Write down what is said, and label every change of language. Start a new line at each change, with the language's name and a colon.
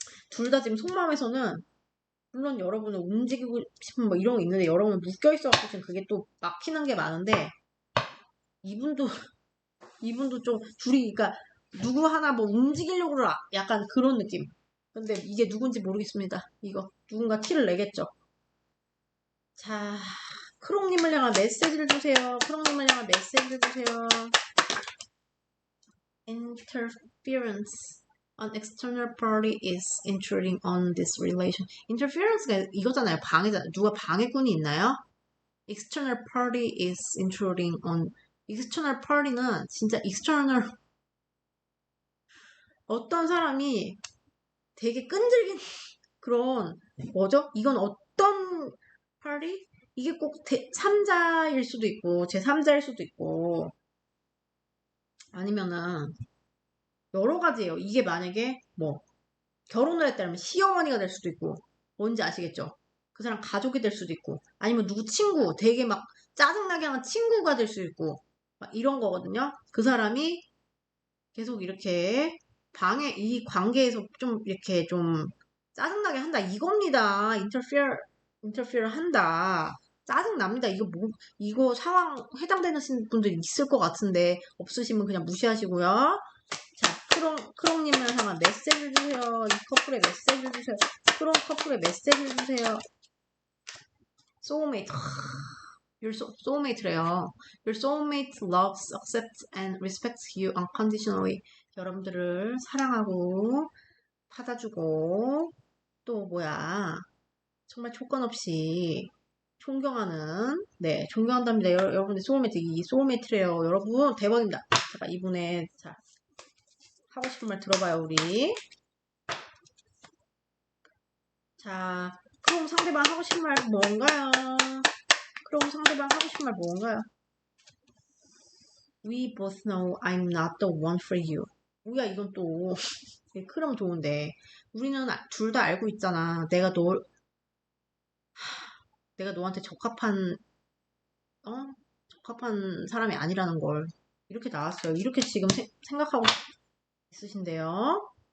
Korean: 둘 다 지금 속마음에서는 물론 여러분은 움직이고 싶은 뭐 이런 거 있는데 여러분은 묶여있어갖고 지금 그게 또 막히는 게 많은데 이분도 좀 둘이 그러니까 누구 하나 뭐 움직이려고 약간 그런 느낌. 근데 이게 누군지 모르겠습니다. 이거 누군가 티를 내겠죠. 자, 크롱님을 향한 메시지를 주세요. 크롱님을 향한 메시지를 주세요.
English: Interference. An external party is intruding on this relation.
Korean: Interference가 이거잖아요. 방해잖아요. 누가 방해꾼이 있나요?
English: External party is intruding on.
Korean: External party는 진짜 external 어떤 사람이 되게 끈질긴 그런 뭐죠? 이건 어떤 party? 이게 꼭 3자일 수도 있고 제3자일 수도 있고 아니면은 여러 가지예요. 이게 만약에 뭐 결혼을 했다면 시어머니가 될 수도 있고 뭔지 아시겠죠? 그 사람 가족이 될 수도 있고 아니면 누구 친구 되게 막 짜증나게 하는 친구가 될 수도 있고 막 이런 거거든요. 그 사람이 계속 이렇게 이 관계에서 좀 이렇게 좀 짜증나게 한다 이겁니다. interfere 한다. 짜증납니다. 이거 상황 해당되는 분들 있을 것 같은데, 없으시면 그냥 무시하시고요. 자, 크롱님을 향한 메시지를 주세요. 이 커플에 메시지를 주세요. 크롱 커플에 메시지를 주세요. 소울메이트.
English: Your soulmate래요. Your soulmate loves, accepts, and respects you unconditionally.
Korean: 여러분들을 사랑하고, 받아주고, 또 뭐야. 정말 조건 없이 존경하는, 네, 존경한답니다. 여러분들 소울메이트, 이 소울메이트래요. 여러분, 대박입니다. 잠깐, 이분의, 자, 하고 싶은 말 들어봐요, 우리. 자, 그럼 상대방 하고 싶은 말 뭔가요? 그럼 상대방 하고 싶은 말 뭔가요?
English: We both know I'm not the one for you.
Korean: 뭐야, 이건 또. 그럼 좋은데. 우리는 둘 다 알고 있잖아. 내가 너한테 적합한 사람이 아니라는 걸. 이렇게 나왔어요. 이렇게 지금 생각하고 있으신데요.